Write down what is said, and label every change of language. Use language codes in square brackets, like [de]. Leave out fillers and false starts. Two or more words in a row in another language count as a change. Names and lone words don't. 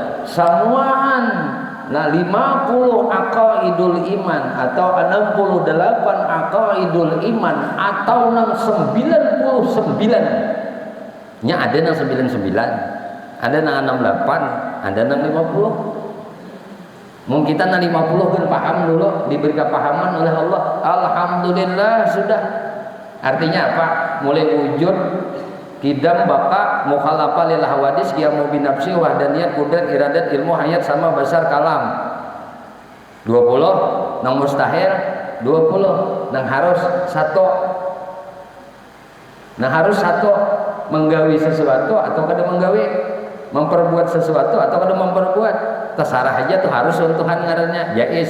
[bjn] Samuan nah 50 [ar] عقائد الإيمان [bjn] atau 68 [ar] عقائد الإيمان [bjn] atau nang 99 nya ada nang 99, ada nang 68, ada nang 50. Mungkin kita 50 kan paham dulu, diberi kepahaman oleh Allah. Alhamdulillah sudah. Artinya apa? [ar] Mulai وجود قدم بقاء مخالفة للحوادث قيام بنفسه وحدانية قدرة إرادة علم حياة سمع بصر كلام. [bjn] 20 nang mustahil 20 nang harus 1 menggawi sesuatu atau kada menggawi, memperbuat sesuatu atau kada memperbuat, terserah aja tuh harus Tuhan ngarannya jais.